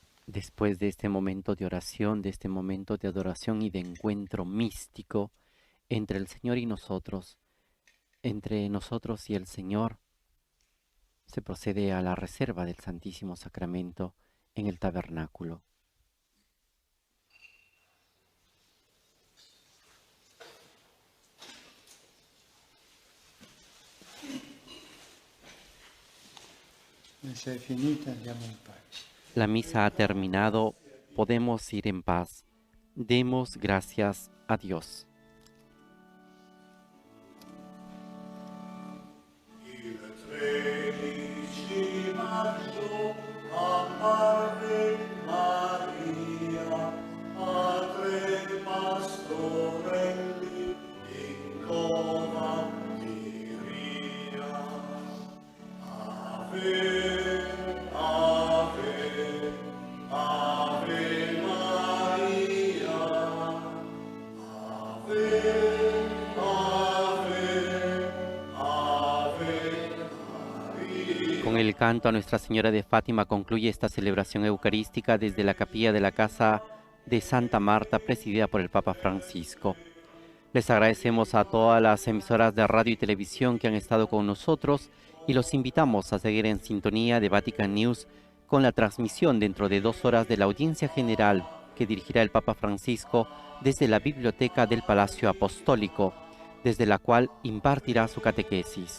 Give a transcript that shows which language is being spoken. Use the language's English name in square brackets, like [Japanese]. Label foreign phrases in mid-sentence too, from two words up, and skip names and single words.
[Spanish] Después de este momento de oración, de este momento de adoración y de encuentro místico entre el Señor y nosotros, entre nosotros y el Señor, se procede a la reserva del Santísimo Sacramento en el tabernáculo. [Italian] Misa è finita, andiamo in pace. [Spanish] La misa ha terminado, podemos ir en paz. Demos gracias a Dios. [Italian] Il 13 maggio apparve Maria a tre pastorelli in cova di Ria. Ave, ave, ave Maria, ave, ave, ave. [Spanish] Con el canto a Nuestra Señora de Fátima concluye esta celebración eucarística desde la capilla de la Casa de Santa Marta, presidida por el Papa Francisco. Les agradecemos a todas las emisoras de radio y televisión que han estado con nosotros y los invitamos a seguir en sintonía de Vatican News con la transmisión dentro de 2 horas de la audiencia general que dirigirá el Papa Francisco desde la biblioteca del Palacio Apostólico, desde la cual impartirá su catequesis.